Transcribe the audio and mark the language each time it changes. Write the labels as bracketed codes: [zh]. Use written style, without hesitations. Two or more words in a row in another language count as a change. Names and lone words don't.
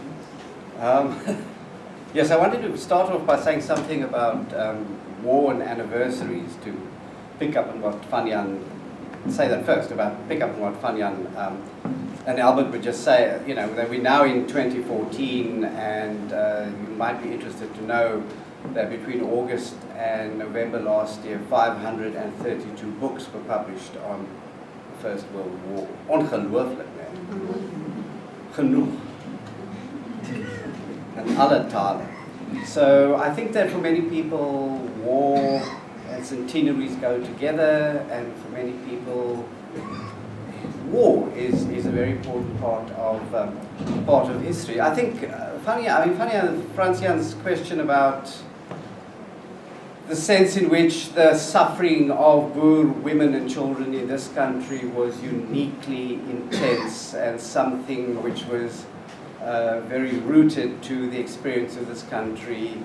[en] Yes, I wanted to start off by saying something about war and anniversaries, to pick up on what Fransjohan, say that first, about pick up on what Fransjohan and Albert would just say, that we're now in 2014, and you might be interested to know that between August and November last year, 532 books were published on the First World War. [af] Ongelooflik, man. Genoeg. And alle talen. [en] So I think that for many people, war and centenaries go together, and for many people, war is a very important part of history. I think Fransjohan's question about the sense in which the suffering of Boer women and children in this country was uniquely intense and something which was very rooted to the experience of this country.